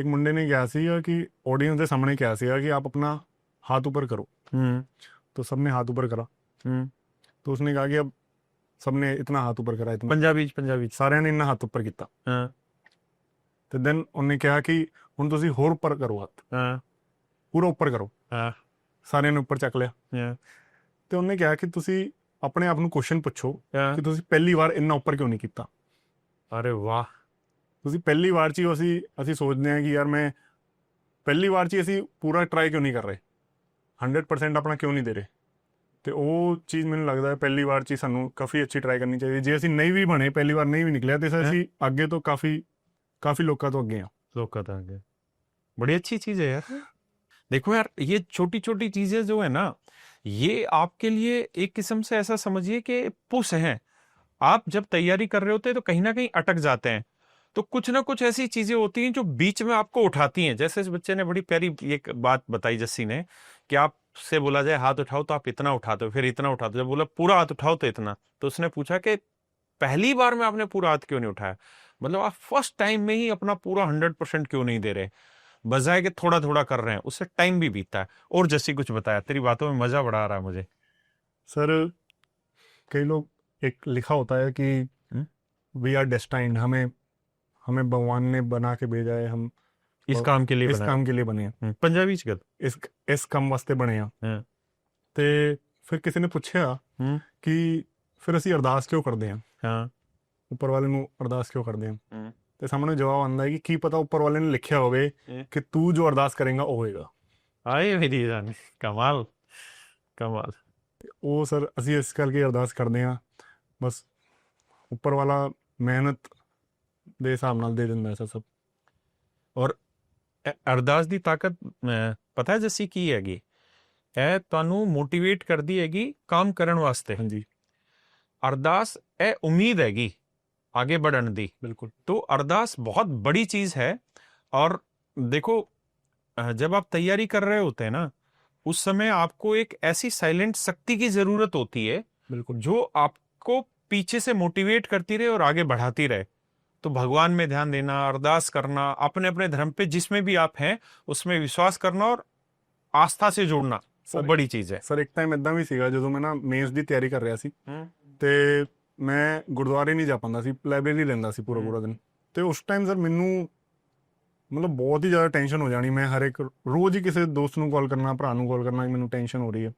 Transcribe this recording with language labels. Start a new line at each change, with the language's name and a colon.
Hindi: एक मुंडे ने क्या सीगा कि ऑडियंस के सामने क्या सीगा कि आप अपना हाथ ऊपर करो, हम्म तो सबने हाथ ऊपर करा। हम्म तो उसने कहा कि अब सबने इतना हाथ ऊपर करा, इतना पंजाबी पंजाबी। सारे ने इतना हाथ ऊपर किया, हाँ तो देन उन्हें कहा कि हुण तुसीं होर ऊपर करो, हाथ हाँ पूरा ऊपर करो। हाँ
Punjabi: साਰਿਆਂ ਨੇ ਉੱਪਰ ਚੱਕ ਲਿਆ,
Hindi: हाँ
Punjabi: ਤੇ ਉਹਨੇ ਕਿਹਾ ਕਿ ਤੁਸੀਂ ਆਪਣੇ ਆਪ ਨੂੰ ਕੁਐਸਚਨ ਪੁੱਛੋ
Hindi: हाँ।
Punjabi: ਕਿ ਤੁਸੀਂ ਪਹਿਲੀ ਵਾਰ ਇੰਨਾ ਉੱਪਰ ਕਿਉਂ ਨਹੀਂ ਕੀਤਾ।
Hindi: अरे वाह।
Punjabi: ਤੁਸੀਂ ਪਹਿਲੀ ਵਾਰ 'ਚ ਹੀ ਅਸੀਂ ਸੋਚਦੇ ਹਾਂ ਕਿ ਯਾਰ ਮੈਂ ਪਹਿਲੀ ਵਾਰ 'ਚ ਹੀ ਅਸੀਂ ਪੂਰਾ ਟਰਾਈ ਕਿਉਂ ਨਹੀਂ ਕਰ ਰਹੇ, 100% ਆਪਣਾ ਕਿਉਂ ਨਹੀਂ ਦੇ ਰਹੇ। ਤੇ ਉਹ ਚੀਜ਼ ਮੈਨੂੰ ਲੱਗਦਾ ਹੈ ਪਹਿਲੀ ਵਾਰ 'ਚ ਹੀ ਸਾਨੂੰ ਕਾਫੀ ਅੱਛੀ ਟਰਾਈ ਕਰਨੀ ਚਾਹੀਦੀ। ਜੇ ਅਸੀਂ ਨਹੀਂ ਵੀ ਬਣੇ, ਪਹਿਲੀ ਵਾਰ ਨਹੀਂ ਵੀ ਨਿਕਲਿਆ, ਤੇ ਅਸੀਂ ਅੱਗੇ ਤੋਂ ਕਾਫੀ ਲੋਕਾਂ ਤੋਂ ਅੱਗੇ ਹਾਂ।
Hindi: धोखा था आगे। बड़ी अच्छी चीज है यार। देखो यार, ये छोटी छोटी चीजें जो है ना, ये आपके लिए एक किस्म से ऐसा समझिए कि पुश हैं। आप जब तैयारी कर रहे होते हैं तो कहीं ना कहीं अटक जाते हैं, तो कुछ ना कुछ ऐसी चीजें होती हैं जो बीच में आपको उठाती हैं। जैसे इस बच्चे ने बड़ी प्यारी एक बात बताई जस्सी ने, कि आपसे बोला जाए हाथ उठाओ तो आप इतना उठाते हो, फिर इतना उठाते हो, जब बोला पूरा हाथ उठाओ तो इतना, तो उसने पूछा कि पहली बार में आपने पूरा हाथ क्यों नहीं उठाया? मतलब आप फर्स्ट टाइम में ही अपना पूरा 100% क्यों नहीं दे रहे, बजाय के थोड़ा थोड़ा कर रहे हैं, उससे टाइम भी बीतता है। और जैसी कुछ बताया, तेरी बातों में मजा बड़ा आ रहा है मुझे। सर कई लोग, एक लिखा होता है कि हम्म?
English: we are destined,
Hindi: हमें हमें भगवान ने बना के भेजा है, हम इस काम के लिए इस बना काम के लिए बने हैं, है। पंजाबी च गल।
Punjabi: इस ਕੰਮ ਵਾਸਤੇ ਬਣੇ ਆ।
Hindi: हाँ,
Punjabi: ਤੇ ਫਿਰ ਕਿਸੇ ਨੇ ਪੁੱਛਿਆ
Hindi: हम्म,
Punjabi: ਕਿ ਫਿਰ ਅਸੀਂ ਅਰਦਾਸ ਕਿਉਂ ਕਰਦੇ ਹਾਂ,
Hindi: हाँ,
Punjabi: ਉੱਪਰ ਵਾਲੇ ਨੂੰ ਅਰਦਾਸ ਕਿਉਂ ਕਰਦੇ ਹਾਂ।
Hindi: हम्म,
Punjabi: ਤੇ ਸਾਹਮਣੇ ਜਵਾਬ ਆਉਂਦਾ ਹੈ ਕਿ ਕੀ ਪਤਾ ਉੱਪਰ ਵਾਲੇ ਨੇ ਲਿਖਿਆ ਹੋਵੇ
Hindi: हम्म।
Punjabi: ਕਿ ਤੂੰ ਜੋ ਅਰਦਾਸ ਕਰੇਂਗਾ ਉਹ ਹੋਏਗਾ।
Hindi: आए मेरी जान, कमाल, कमाल।
Punjabi: ਉਹ ਸਰ ਅਸੀਂ ਇਸ ਕਰਕੇ ਅਰਦਾਸ ਕਰਦੇ ਹਾਂ, ਬਸ ਉੱਪਰ ਵਾਲਾ ਮਿਹਨਤ ਦੇ ਹਿਸਾਬ ਨਾਲ ਦੇ ਦਿੰਦਾ ਹੈ ਸਭ। और ਅਰਦਾਸ ਦੀ ਤਾਕਤ ਪਤਾ ਹੈ ਜੱਸੀ ਕੀ ਹੈਗੀ? ਇਹ ਤੁਹਾਨੂੰ ਮੋਟੀਵੇਟ ਕਰਦੀ ਹੈਗੀ ਕੰਮ ਕਰਨ ਵਾਸਤੇ। ਹਾਂਜੀ अरदास ए उम्मीद हैगी आगे बढ़ने दी।
Hindi: बिल्कुल। तो अरदास बहुत बड़ी चीज है। और देखो, जब आप तैयारी कर रहे होते हैं ना, उस समय आपको एक ऐसी साइलेंट शक्ति की जरूरत होती है बिल्कुल। जो आपको पीछे से मोटिवेट करती रहे और आगे बढ़ाती रहे। तो भगवान में ध्यान देना, अरदास करना, अपने अपने धर्म पे जिसमें भी आप हैं उसमें विश्वास करना और आस्था से जोड़ना, वो सर बड़ी चीज है।
Punjabi: ਸਰ ਇੱਕ ਟਾਈਮ ਇਦਾਂ ਵੀ ਸੀਗਾ ਜਦੋਂ ਮੈਂ ਨਾ ਮੇਨਸ ਦੀ ਤਿਆਰੀ ਕਰ ਰਿਹਾ ਸੀ ਹੂੰ ਤੇ ਮੈਂ ਗੁਰਦੁਆਰੇ ਨਹੀਂ ਜਾ ਪਾਉਂਦਾ ਸੀ, ਲਾਇਬ੍ਰੇਰੀ ਲੈਂਦਾ ਸੀ ਪੂਰਾ ਪੂਰਾ ਦਿਨ। ਤੇ ਉਸ ਟਾਈਮ ਸਰ ਮੈਨੂੰ ਮਤਲਬ ਬਹੁਤ ਹੀ ਜ਼ਿਆਦਾ ਟੈਨਸ਼ਨ ਹੋ ਜਾਣੀ। ਮੈਂ ਹਰ ਇੱਕ ਰੋਜ਼ ਹੀ ਕਿਸੇ ਦੋਸਤ ਨੂੰ ਕਾਲ ਕਰਨਾ, ਭਰਾ ਨੂੰ ਕਾਲ ਕਰਨਾ ਕਿ ਮੈਨੂੰ ਟੈਨਸ਼ਨ ਹੋ ਰਹੀ ਹੈ।